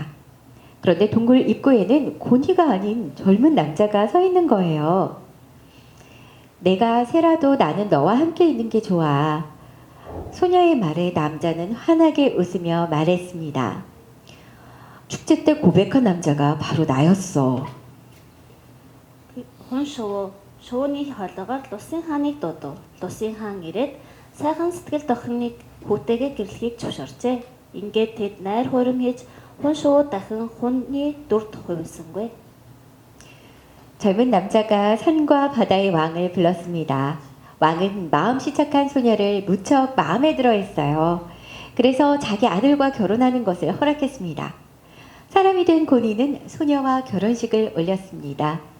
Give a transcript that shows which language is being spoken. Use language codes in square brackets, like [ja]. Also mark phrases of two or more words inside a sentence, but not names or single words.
[ko] 그런데 동굴 입구에는 고니가 아닌 젊은 남자가 서 있는 거예요. 내가 새라도 나는 너와 함께 있는 게 좋아. 소녀의 말에 남자는 환하게 웃으며 말했습니다. 축제 때 고백한 남자가 바로 나였어. [mn] Хүн шувууны хоолойгоор Лусын хааныг дуудав. Лусын хаан ирээд сайхан сэтгэл дохиныг хүүтэйгээ гэрлэхийг зөвшөөрчээ. Ингээд тэд найр хуурам хийж хүн шувуу дахин хүний дүрд хувилсангүй. [ko] 젊은 남자가 산과 바다의 왕을 불렀습니다. 왕은 마음씨 착한 소녀를 무척 마음에 들어 했어요. 그래서 자기 아들과 결혼하는 것을 허락했습니다. 사람이 된 고니는 소녀와 결혼식을 올렸습니다.